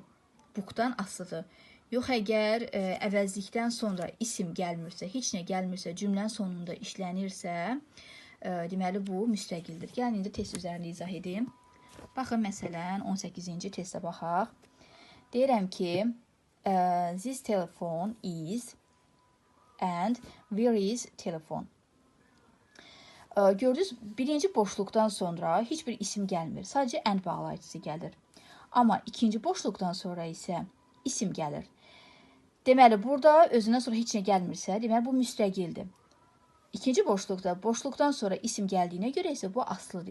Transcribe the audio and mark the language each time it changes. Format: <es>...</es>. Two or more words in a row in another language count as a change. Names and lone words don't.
<az>Bookdan aslıdır. Yox, əgər əvəzlikdən sonra isim gəlmirsə, heç nə gəlmirsə, cümlənin sonunda işlənirsə, deməli bu müstəqildir. Gəlin, indi test üzərində izah edeyim. Baxın, məsələn, 18-ci testə baxaq. Deyirəm ki,</az> <en>this telephone is and where is telephone.</en> <az>Gördünüz, birinci boşluqdan sonra heç bir isim gəlmir. Sadəcə and bağlayıcısı gəlir. Amma ikinci boşluqdan sonra isə isim gəlir. Deməli, burada özündən sonra heç nə gəlmirsə, deməli, bu müstəqildir. İkinci boşluqda, boşluqdan sonra isim gəldiyinə görə isə bu aslıdır.</az>